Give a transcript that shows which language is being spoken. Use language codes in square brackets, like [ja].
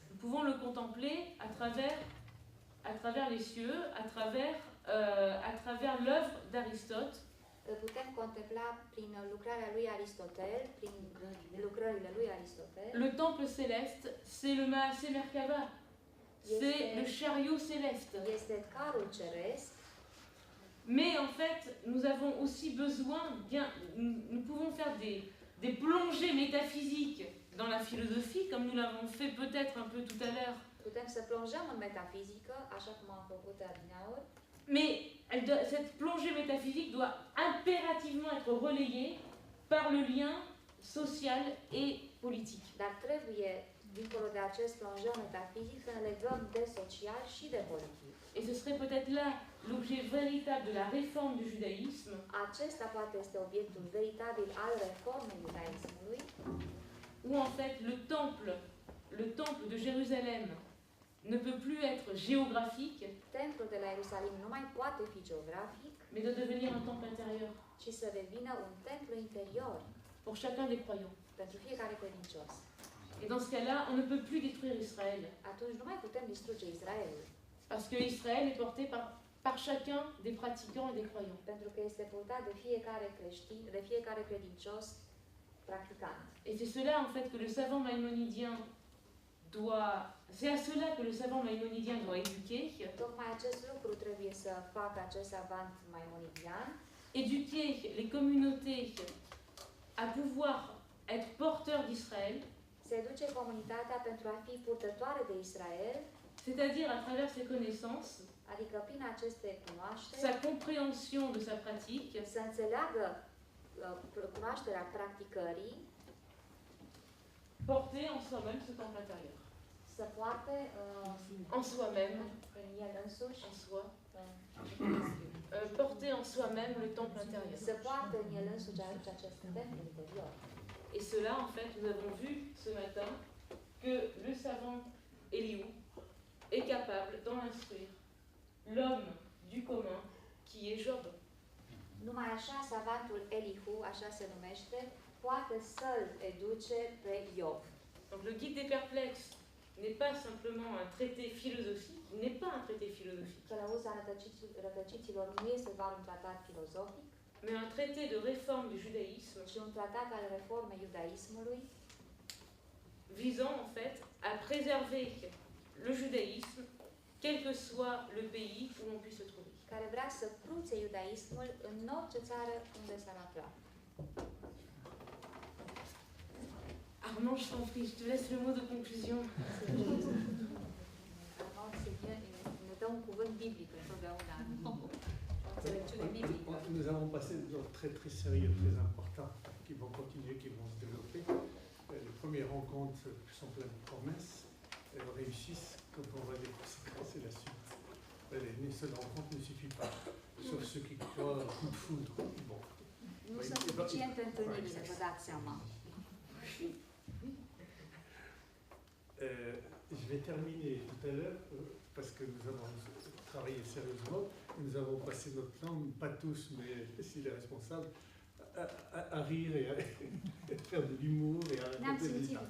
[fr] nous pouvons le contempler à travers les cieux, à travers l'œuvre d'Aristote. [ro] îl putem contempla prin lucrarea lui Aristotel, prin lucrările lui Aristotel. [fr] Le temple céleste, c'est le Maaseh Merkava, c'est le chariot céleste. [ro] Este carul ceresc, [fr] Mais en fait, nous avons aussi besoin, nous pouvons faire des plongées métaphysiques dans la philosophie, comme nous l'avons fait peut-être un peu tout à l'heure. [ro] putem să plonjăm în metafizică, așa cum am făcut adineauri, [fr] Mais cette plongée métaphysique doit impérativement être relayée par le lien social et politique. [ro] dar trebuie, dincolo de acest plonjăm metafizic, să ne legăm de social și de politic. [fr] Et ce serait peut-être là l'objet véritable de la réforme du judaïsme, [ro] Acesta poate este obiectul veritabil al reformei iudaismului, [fr] où en fait le temple de Jérusalem ne peut plus être géographique, [ro] templul de la Ierusalim nu mai poate fi geografic, [fr] mais de devenir un temple intérieur [ro] ci să devină un templu interior [fr] pour chacun des croyants. [ro] pentru fiecare credincios. [fr] Et dans ce cas-là, on ne peut plus détruire Israël. [ro] Atunci nu mai putem distruge Israelul, [fr] Parce que Israël est porté par chacun des pratiquants et des croyants. [ro] pentru că este purtat de fiecare creștin, de fiecare credincios practicant. [fr] Et c'est cela en fait que le savant maïmonidien doit... C'est à cela que le savant maïmonidien doit éduquer. [ro] Tocmai acest lucru trebuie să facă acest savant maimonidian, [fr] Éduquer les communautés à pouvoir être porteurs d'Israël, [ro] să educe comunitatea pentru a fi purtătoare de Israel, [fr] c'est-à-dire à travers ses connaissances, [ro] adică prin aceste cunoașteri, [fr] sa compréhension de sa pratique, [ro] să înțeleagă cunoașterea practicării, [fr] porter en soi-même ce temple intérieur. [ro] să poarte [fr] En soi-même, [ro] în el însuși, [fr] en soi, porter en soi-même le temple intérieur. [ro] să poarte în el însuși acest templu interior. [fr] Et cela, en fait, nous avons vu ce matin que le savant Eliou est capable d'en instruire l'homme du commun qui est Job. [ro] Numai așa, savantul Elihu, așa se numește, poate să-l educe pe Iov. [fr] Donc le guide des perplexes n'est pas simplement un traité philosophique, n'est pas un traité philosophique, [ro] Călăuza rătăciților nu este doar un tratat filozofic, [fr] mais un traité de réforme du judaïsme [ro] ci un tratat al reformei iudaismului, [fr] visant en fait à préserver le judaïsme, quel que soit le pays où l'on puisse se trouver. [ro] care vrea să pruțe iudaismul în orice țară unde s-ar afla. [fr] Armand, je t'en prie, je te laisse le mot de conclusion. [ro] Armand, [fr] c'est bien, [ro] ne dă un cuvânt biblic întotdeauna, o înțelepciune biblică. [fr] Nous avons passé des jours très très sérieux, très importants, qui vont continuer, qui vont se développer. Les premières rencontres sont pleines de promesses. Elles réussissent quand on voit les conséquences et la suite. Une seule rencontre ne suffit pas, sauf ceux qui croient coup de foudre. Bon. [ro] Nu sunt suficiente întâlnirile, vă dați seama. [fr] Je vais terminer tout à l'heure, parce que nous avons travaillé sérieusement. Nous avons passé notre temps, pas tous, mais si les responsables, à rire et à faire de l'humour et à [ro] Ne-am [fr] raconter des [ro] simțit [fr] histoires.